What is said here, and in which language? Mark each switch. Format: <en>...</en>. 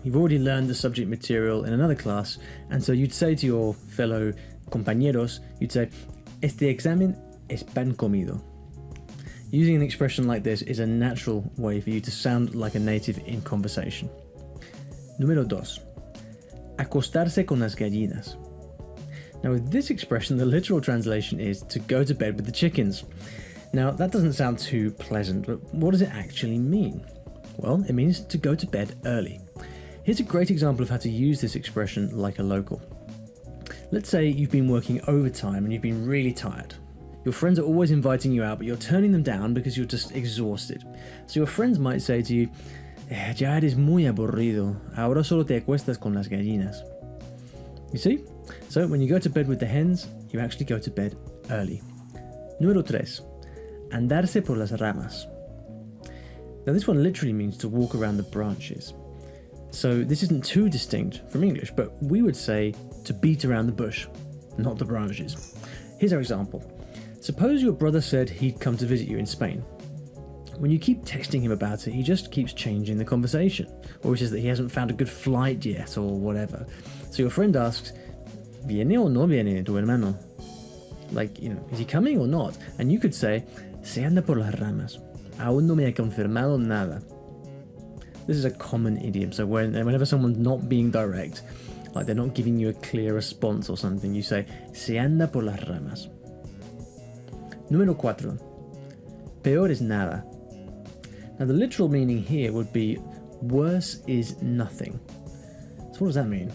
<en>You've already learned the subject material in another class, and so you'd say to your fellow compañeros, you'd say,</en> <es>Este examen es pan comido.</es> <en>Using an expression like this is a natural way for you to sound like a native in conversation.</en> <es>Número 2. Acostarse con las gallinas.</es> <en>Now with this expression, the literal translation is to go to bed with the chickens. Now that doesn't sound too pleasant, but what does it actually mean? Well, it means to go to bed early. Here's a great example of how to use this expression like a local. Let's say you've been working overtime and you've been really tired. Your friends are always inviting you out, but you're turning them down because you're just exhausted. So your friends might say to you,</en> <es>Ya eres muy aburrido, ahora solo te acuestas con las gallinas.</es> <en>You see? So when you go to bed with the hens, you actually go to bed early.</en> <es>Número 3. Andarse por las ramas.</es> <en>Now this one literally means to walk around the branches. So this isn't too distinct from English, but we would say to beat around the bush, not the branches. Here's our example. Suppose your brother said he'd come to visit you in Spain. When you keep texting him about it, he just keeps changing the conversation, or he says that he hasn't found a good flight yet, or whatever. So your friend asks,</en> <es>¿Viene o no viene tu hermano?</es> <en>Like, is he coming or not? And you could say,</en> <es>Se anda por las ramas. Aún no me ha confirmado nada.</es> <en>This is a common idiom, so whenever someone's not being direct, like they're not giving you a clear response or something, you say,</en> <es>Se anda por las ramas. Número 4. Peor Es Nada.</es> <en>Now the literal meaning here would be worse is nothing. So what does that mean?</en>